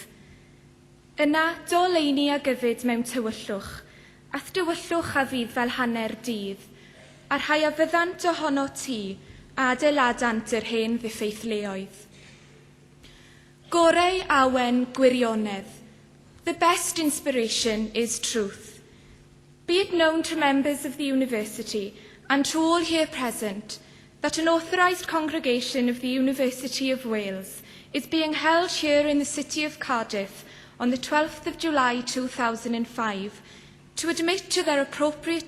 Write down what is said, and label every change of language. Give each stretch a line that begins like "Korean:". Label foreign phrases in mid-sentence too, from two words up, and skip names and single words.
Welsh: Yna, doleini a gyfyd mewn tywyllwch, ath dywyllwch a fydd fel hanner dydd, a rhai a fyddant ohono ti a adeiladant yr hen ddiffeithleoedd. Gorau awen gwirionedd.
English: The best inspiration is truth. Be it known to members of the University and to all here present that an authorised congregation of the University of Wales is being held here in the city of Cardiff on the 12th of July 2005 to admit to their appropriate